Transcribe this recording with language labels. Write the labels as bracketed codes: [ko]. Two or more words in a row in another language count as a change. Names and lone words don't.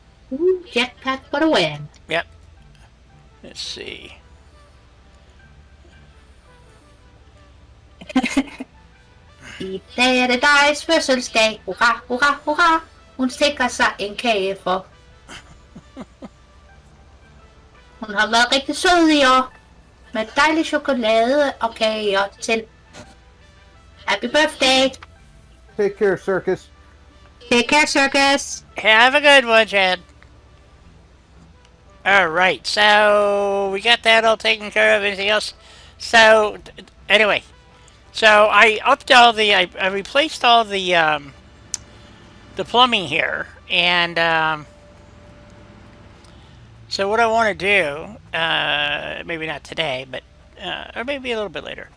[en] Ooh, jetpack for the win. Yep. Let's see. [da] I dag er det Dies fødselsdag. Hurra, hurra, hurra. Hun stikker sig en kage for. Hun har været rigtig sød i år. Med dejlig chokolade og kager til. [en] Happy birthday. Take care, Circus. Take care, Circus. Have a good one, Chad. All right, so we got that all taken care of. Anything else? So anyway, so I upped all the, I replaced all the plumbing here, and so what I want to do, maybe not today, but or maybe a little bit later.